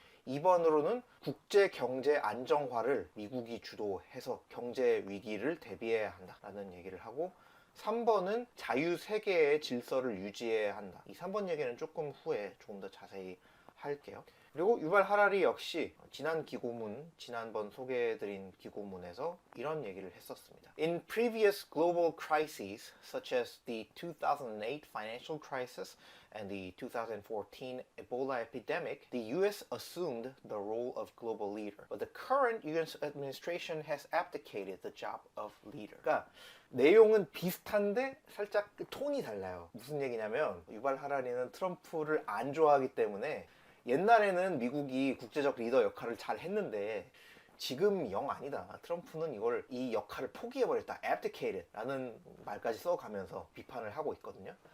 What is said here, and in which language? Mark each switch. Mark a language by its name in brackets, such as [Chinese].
[Korean] 2번으로는 국제 경제 안정화를 미국이 주도해서 경제 위기를 대비해야 한다라는 얘기를 하고 3번은 자유세계의 질서를 유지해야 한다. 이 3번 얘기는 조금 후에 조금 더 자세히 할게요. 그리고 유발 하라리 역시 지난번 소개해드린 기고문에서 이런 얘기를 했었습니다. [English] In previous global crises, such as the 2008 financial crisis and the 2014 Ebola epidemic, the US assumed the role of global leader. But the current US administration has abdicated the job of leader. [Korean] 그러니까 내용은 비슷한데 살짝 톤이 달라요. 무슨 얘기냐면 유발 하라리는 트럼프를 안 좋아하기 때문에 옛날에는 미국이 국제적 리더 역할을 잘 했는데 지금 영 아니다. 트럼프는 이 역할을 포기해버렸다. abdicated 라는 말까지 써가면서 비판을 하고 있거든요.